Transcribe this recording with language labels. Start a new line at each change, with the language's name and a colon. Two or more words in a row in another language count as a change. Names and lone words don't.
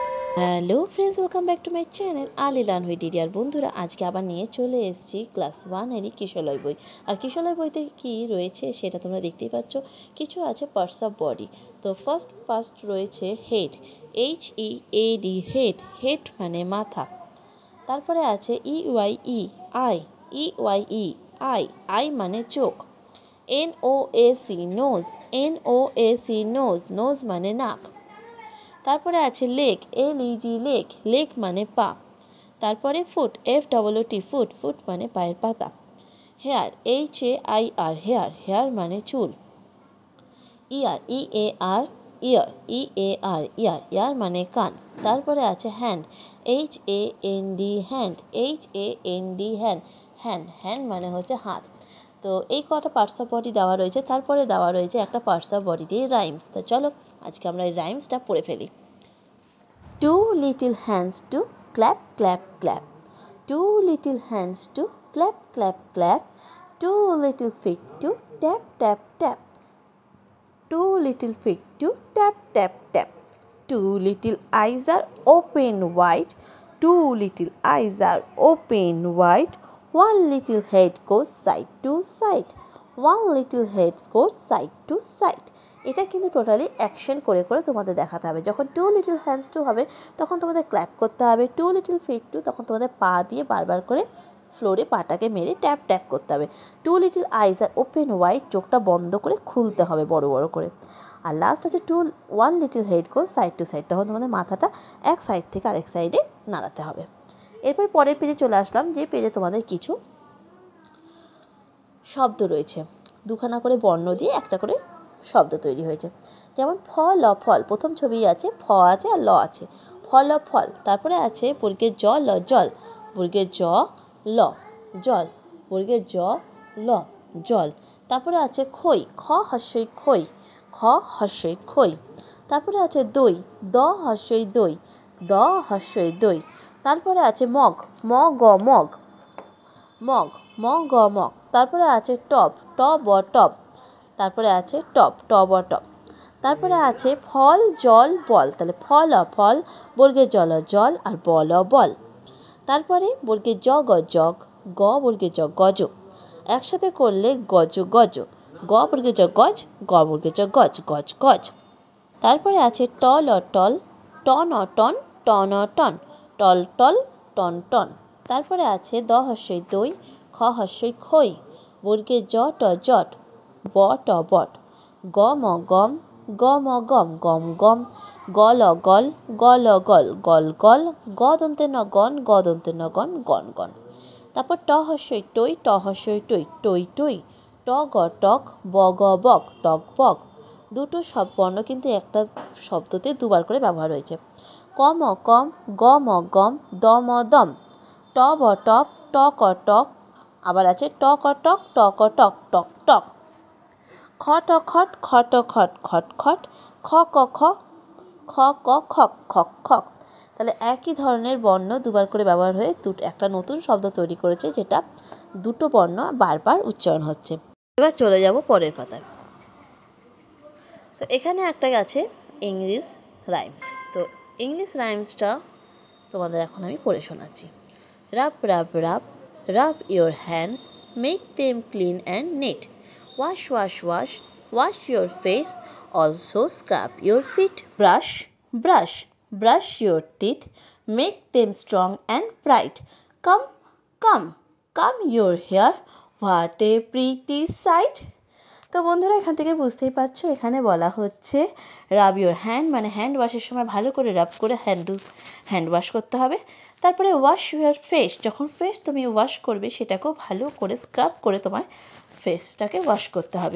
English: Hello friends, welcome back to my channel Ali Learn with DD.
Bangla: আর বন্ধুরা, আজকে আবার নিয়ে চলে এসেছি ক্লাস 1-এরই কিশলয় বই। আর কিশলয় বইতে কি রয়েছে সেটা তোমরা দেখতেই পাচ্ছ। কিছু আছে
English: parts of body.
Bangla: তো ফার্স্ট রয়েছে হেড, HEAD, হেড। হেড মানে মাথা। তারপরে আছে EYE, আই, EYE, আই। আই মানে চোখ। NOAC, নোজ, NOAC, নোজ। নোজ মানে নাক। তারপরে আছে লেগ, LEG, লেগ। লেগ মানে পা। তারপরে ফুট, FOOT, ফুট। ফুট মানে পায়ের পাতা। হেয়ার, HAIR, হেয়ার। হেয়ার মানে চুল। ইয়ার, EAR, ইয়ার, EAR, ইয়ার। ইয়ার মানে কান। তারপরে আছে হ্যান্ড, HAND, হ্যান্ড, HAND, হ্যান্ড। হ্যান্ড, হ্যান্ড মানে হচ্ছে হাত। তো এই কটা
English: parts of body
Bangla: দেওয়া রয়েছে। তারপরে দেওয়া রয়েছে একটা
English: parts of body
Bangla: দিয়ে রাইমস। তো চলো আজকে আমরা এই রাইমসটা পড়ে ফেলি।
English: Two little hands to clap, clap, clap. Two little hands to clap, clap, clap. Two little feet to tap, tap, tap. Two little feet to tap, tap, tap. Two little eyes are open wide. Two little eyes are open wide. One little head goes side to side. One little head goes side to side.
Bangla: এটা কিন্তু
English: totally action
Bangla: করে করে তোমাদের দেখাতে হবে। যখন
English: two little hands to
Bangla: হবে তখন তোমাদের ক্ল্যাপ করতে হবে।
English: two little feet to
Bangla: তখন তোমাদের পা দিয়ে বারবার করে ফ্লোরে পাটাকে মেরে
English: tap tap
Bangla: করতে হবে।
English: two little eyes are open wide,
Bangla: চোখটা বন্ধ করে খুলতে হবে বড় বড় করে। আর লাস্ট আছে
English: one little head go side to side,
Bangla: তখন তোমাদের মাথাটা এক সাইড থেকে আরেক সাইডে নাড়াতে হবে। এরপর পরের পেজে চলে আসলাম, যে পেজে তোমাদের কিছু শব্দ রয়েছে। দুখানা করে বর্ণ দিয়ে একটা করে শব্দ তৈরি হয়েছে। যেমন ফল, ফল। প্রথম ছবি আছে, ফ আছে আর ল আছে। ফল, ফল। তারপরে আছে বর্গের জ, ল, জল। বর্গের জ, ল, জল। বর্গের জ, ল, জল। তারপরে আছে খই, খ হস্যই খই, খ হস্যই খই। তারপরে আছে দই, দ হস্যই দই, দ হস্যই দই। তারপরে আছে মগ, ম গ মগ, মগ, ম গ মগ। তারপরে আছে টব, ট ব টব। তারপরে আছে টব, ট ব টব। তারপরে আছে ফল, জল, বল। তাহলে ফল, ফল। বর্গের জল, জল। আর বল, বল। তারপরে বর্গের জ গ জগ, গ বর্গের জ গজ। একসাথে করলে গজ, গজ। গ বর্গের জ গজ, গ বর্গের জ গজ, গজ, গজ। তারপরে আছে টল, টল। টন, টন। টন, টন। টল, টল। টন, টন। তারপরে আছে দ হস্যই দই, খ হস্যই খই। বর্গের জ ট জট, ব ট বট। গ ম গম, গ ম গম, গম, গম। গল, গল। গল, গল, গল, গল। গ দন্তে ন গণ, গ দন্তে ন গণ, গণ, গণ। তারপর ট হস্যই টই, ট হস্যই টই, টই, টই। ট গ টক, ব গ বক, টক, বক। দুটো বর্ণ কিন্তু একটা শব্দতে দুবার করে ব্যবহার হয়েছে। ক ম কম, গ ম গম, দ ম দম। ট ব টপ, ট ক টক। আবার আছে ট ক টক, ট ক টক, টক, টক। খ ট খট, খ ট খট, খট, খট। খ ক খ, খ ক খক, খক, খক। তাহলে একই ধরনের বর্ণ দুবার করে ব্যবহার হয়ে একটা নতুন শব্দ তৈরি করেছে, যেটা দুটো বর্ণ বারবার উচ্চারণ হচ্ছে। এবার চলে যাব পরের পাতায়। তো এখানে একটা আছে
English: English rhymes.
Bangla: তো
English: English rhymesটা
Bangla: তোমাদের এখন আমি পড়ে শোনাচ্ছি।
English: Rub rub rub, rub your hands, make them clean and neat. Wash wash wash, wash your face, also scrub your feet. Brush brush, brush your teeth, make them strong and bright. Comb comb, comb your hair, what a pretty sight.
Bangla: তো বন্ধুরা, এখান থেকে বুঝতেই পারছো এখানে বলা হচ্ছে
English: rub your hand,
Bangla: মানে
English: hand washের
Bangla: সময় ভালো করে রাব করে
English: hand wash
Bangla: করতে হবে। তারপরে
English: wash your face,
Bangla: যখন ফেস তুমি ওয়াশ করবে সেটাকেও ভালো করে স্ক্রাব করে তোমায় ফেসটাকে ওয়াশ করতে হবে।